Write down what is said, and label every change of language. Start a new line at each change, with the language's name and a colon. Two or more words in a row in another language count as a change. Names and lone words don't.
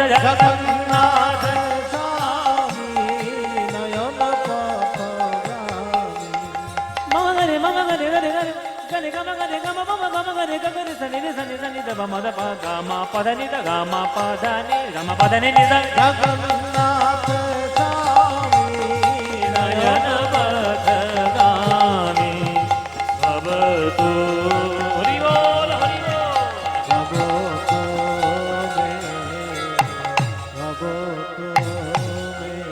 Sanskrit: জগন্নাথ স্বামী নয়ন পথগামী মামা গরে গরে গরে গরে গমা গরে গমা পমা গমা গরে গরে সনি নি সনি সনি দা বাবা দা গমা পাদা নি দা গমা পাদা নি নি দা জগন্নাথ স্বামী নয়ন পথগামী ভবতু
Bangla: হরি বল হরি বল ভগত মে ভগত মে